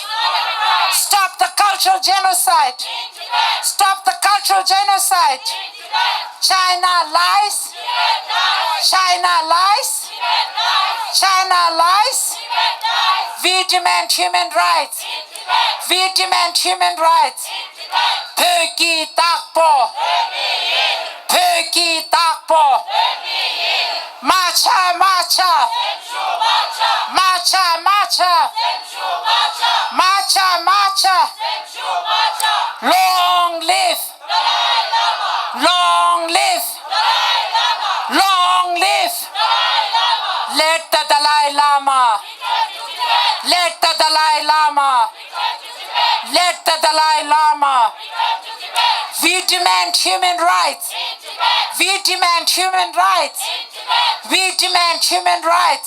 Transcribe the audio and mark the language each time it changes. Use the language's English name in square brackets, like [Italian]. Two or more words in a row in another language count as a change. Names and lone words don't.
[English] Stop the cultural genocide. Stop the cultural genocide. China lies. China lies. China lies. We demand human rights. We demand human rights. [Tibetan] Pöki takpo. Pöki takpo. Macha macha. Macha macha. Macha macha. [English] Long live. Long live. Long live. Let the Dalai Lama. Let the Dalai Lama. Let the Dalai Lama. We demand human rights. We demand human rights. We demand human rights.